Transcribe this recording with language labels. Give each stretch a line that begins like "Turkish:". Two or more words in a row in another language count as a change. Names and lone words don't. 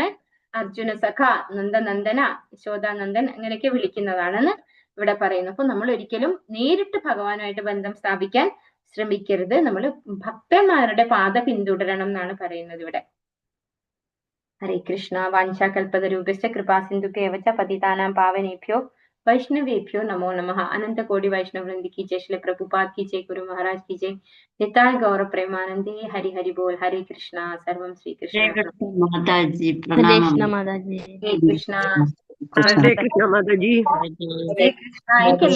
Malayalam: അർജുന സഖ, നന്ദനന്ദന, യശോദാനന്ദൻ അങ്ങനെയൊക്കെ വിളിക്കുന്നതാണെന്ന് ഇവിടെ പറയുന്നു. അപ്പൊ നമ്മൾ ഒരിക്കലും നേരിട്ട് ഭഗവാനുമായിട്ട് ബന്ധം സ്ഥാപിക്കാൻ ശ്രമിക്കരുത്. നമ്മൾ ഭക്തന്മാരുടെ പാത പിന്തുടരണം എന്നാണ് പറയുന്നത് ഇവിടെ.
Sanskrit: ഹരേ കൃഷ്ണ. വാഞ്ചാകൽപതരൂപശ്ച കൃപാസിന്ധുഭ്യവച പതിതാനാം പാവനേഭ്യോ वैष्णवेभ्यो नमो नमः.
Hindi: अनंत कोटि वैष्णव वृंद की जय, श्री प्रभुपाद की जय, गुरु महाराज की जय, निताय गौर प्रेमानंदे. हरि हरि बोल. हरे कृष्णा. सर्वम श्री कृष्ण. हरे कृष्ण माताजी. हरे कृष्णा. हरे कृष्ण माता जी. हरे कृष्णा.